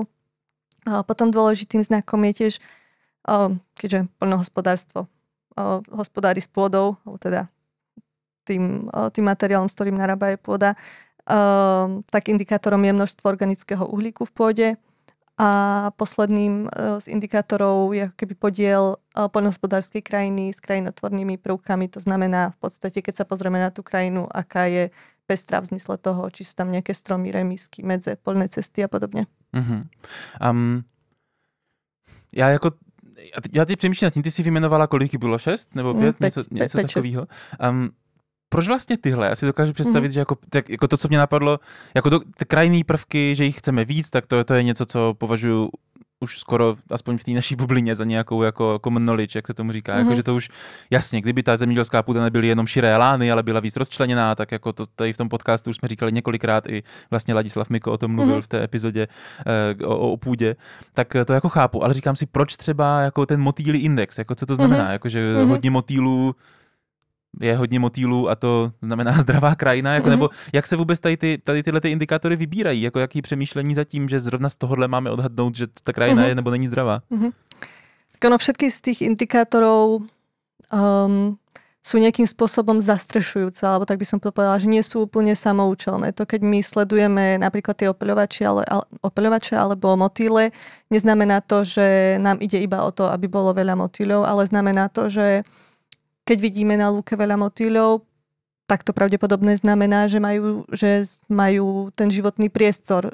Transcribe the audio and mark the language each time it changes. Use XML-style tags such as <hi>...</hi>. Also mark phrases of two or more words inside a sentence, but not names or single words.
<sk>Potom dôležitým znakom je tiež, keďže poľnohospodárstvo hospodári s pôdou, alebo teda tým materiálom, s ktorým narába je pôda, tak indikátorom je množstvo organického uhlíku v pôde. A posledným z indikátorov je keby podiel poľnohospodárskej krajiny s krajinotvornými prvkami. To znamená v podstate, keď sa pozrieme na tú krajinu, aká je pestrá v zmysle toho, či sú tam nejaké stromy, remísky, medze, poľné cesty a podobne.</sk> <cs>Já teď přemýšlím nad tím, ty jsi vyjmenovala, kolik bylo 6 nebo 5, něco takového. Proč vlastně tyhle? Já si dokážu představit, že jako to, co mě napadlo, jako ty krajinné prvky, že jich chceme víc, tak to je něco, co považuji už skoro, aspoň v té naší bublině, za nějakou jako</cs> <en>common knowledge,</en> <cs>jak se tomu říká. Jako, že to už, jasně, kdyby ta zemědělská půda nebyly jenom širé lány, ale byla víc rozčleněná, tak jako to tady v tom podcastu už jsme říkali několikrát, i vlastně Ladislav Miko o tom mluvil v té epizodě o půdě, tak to jako chápu, ale říkám si, proč třeba jako ten motýlí index, jako co to znamená, jako, že hodně motýlů a to znamená zdravá krajina, jako, nebo jak se vůbec tady tyhle ty indikátory vybírají, jako jaký přemýšlení za tím, že zrovna z tohohle máme odhadnout, že ta krajina je nebo není zdravá?</cs> <sk>Tak ono, všetky z tých indikátorov sú nejakým spôsobom zastrešujúce, alebo tak by som to povedala, že nie sú úplne samoučelné. To, keď my sledujeme napríklad tie opeľovače alebo motýle, neznamená to, že nám ide iba o to, aby bolo veľa motýľov, ale znamená to, že keď vidíme na lúke veľa motýľov, tak to pravdepodobne znamená, že majú ten životný priestor.</sk>